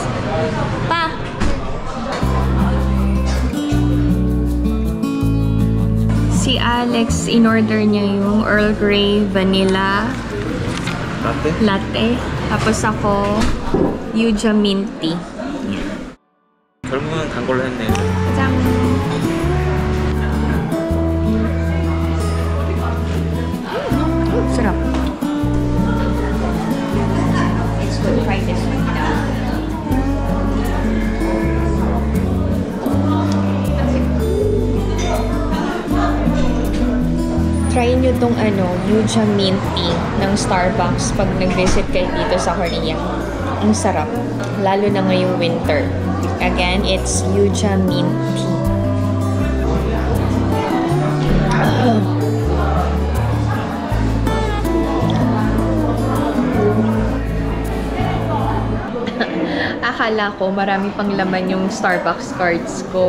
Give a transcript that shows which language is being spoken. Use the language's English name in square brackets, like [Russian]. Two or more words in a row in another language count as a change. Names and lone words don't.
[Filipino] Pa! Si Alex, in-order niya yung Earl Grey Vanilla Latte. Tapos ako, Yuja Mint Tea. [Korean] 결국은 단 걸로 했네요. 짠! [Filipino] sarap. [English] Let's go try this one now. [Filipino] Try nyo tong Yuja Mint Tea ng Starbucks pag nag-visit kayo dito sa Korea. Ang sarap. Lalo na ngayong winter. [English] Again, it's Yuja Mint Tea. [Filipino] Akala ko marami pang laman yung Starbucks cards ko.